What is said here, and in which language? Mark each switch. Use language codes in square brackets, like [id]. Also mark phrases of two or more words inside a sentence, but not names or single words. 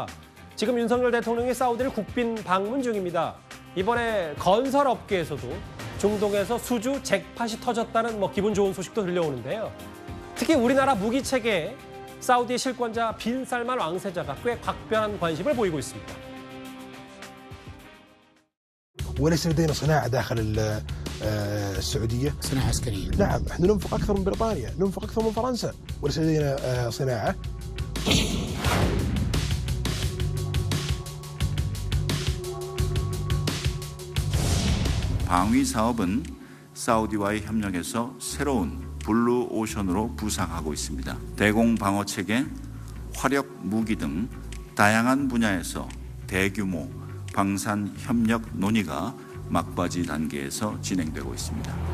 [ko] 지금 윤석열 대통령이 사우디를 국빈 방문 중입니다. 이번에 건설업계에서도 중동에서 수주 잭팟이 터졌다는 뭐 기분 좋은 소식도 들려오는데요. 특히 우리나라 무기 체계에 사우디의 실권자 빈 살만 왕세자가 꽤 각별한 관심을 보이고 있습니다. [ar] وليس لدينا صناعة داخل السعودية صناعة عسكرية نعم احنا ننفق أكثر من بريطانيا ننفق أكثر من فرنسا وليس لدينا صناعة [ko] 방위 사업은 사우디와의 협력에서 새로운 블루 오션으로 부상하고 있습니다. 대공 방어 체계, 화력 무기 등 다양한 분야에서 대규모 방산 협력 논의가 막바지 단계에서 진행되고 있습니다.